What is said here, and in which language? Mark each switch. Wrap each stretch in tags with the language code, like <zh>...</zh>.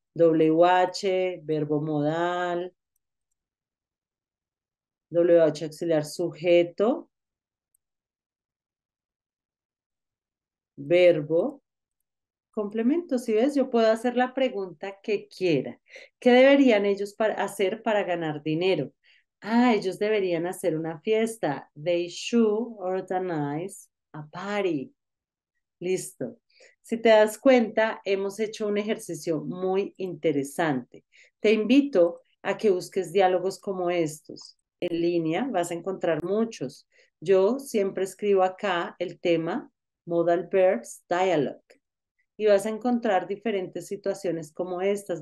<es>WH, verbo modal, WH auxiliar sujeto, verbo, complemento. Si ves, yo puedo hacer la pregunta que quiera. ¿Qué deberían ellos hacer para ganar dinero? Ah, ellos deberían hacer una fiesta.</es> <en>They should organize a party.</en> <es>Listo. Si te das cuenta, hemos hecho un ejercicio muy interesante. Te invito a que busques diálogos como estos. En línea vas a encontrar muchos. Yo siempre escribo acá el tema Modal Verbs Dialogue y vas a encontrar diferentes situaciones como estas.</es>